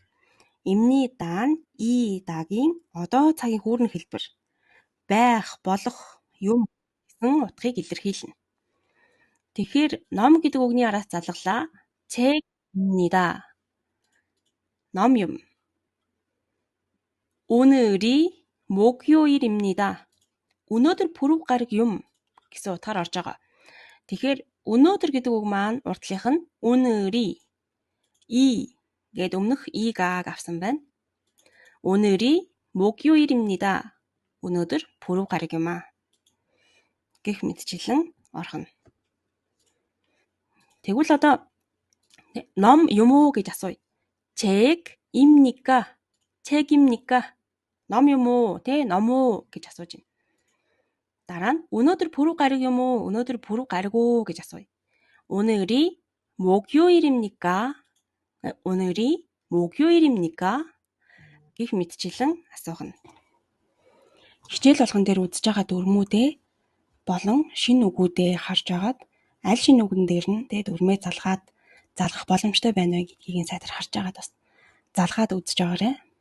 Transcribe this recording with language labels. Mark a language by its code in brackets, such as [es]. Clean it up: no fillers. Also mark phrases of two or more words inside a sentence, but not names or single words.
[mn] Имнида нь идагийн одоо цагийн хүүрнэх хэлбэр байх, болох, юм гэсэн утгыг илэрхийлнэ. Тэгэхээр ном гэдэг үгний араас залглаа 책입니다. ном юм. [ko] 오늘이 목요일입니다. [mn] өнөөдөр пүрэв гараг юм гэсэн утгаар орж байгаа. Тэгэхээр өнөөдөр гэдэг үг маань урдлынх нь [ko] 오늘이 이 [mn] гэд өмнөх 이가г авсан байна. [ko] 오늘이 목요일입니다. [mn] өнөөдөр пүрэв гараг юм аа гэх мэтчилэн орхно. Тэгвэл одоо ном юм уу гэж асууя. [ko] 책입니까? 책입니까? [mn] ном юм уу? ном уу гэж асууж байна. дараа нь өнөөдөр пүрэв гараг юм уу? өнөөдөр пүрэв гараг уу гэж асууя. [ko] 오늘이 목요일입니까? 오늘이 목요일입니까? [mn] гэх мэтчилэн асуух нь. Хичээл болгон дээр үзэж байгаа дүрмүүдээ болон шинэ үгүүдээ харж агаад аль шинэ үгэн дээр нь дүрмээ залгах боломжтой байна вэ гэдгийг сайтар харж агаад бас залгаад үзэж байгаарай.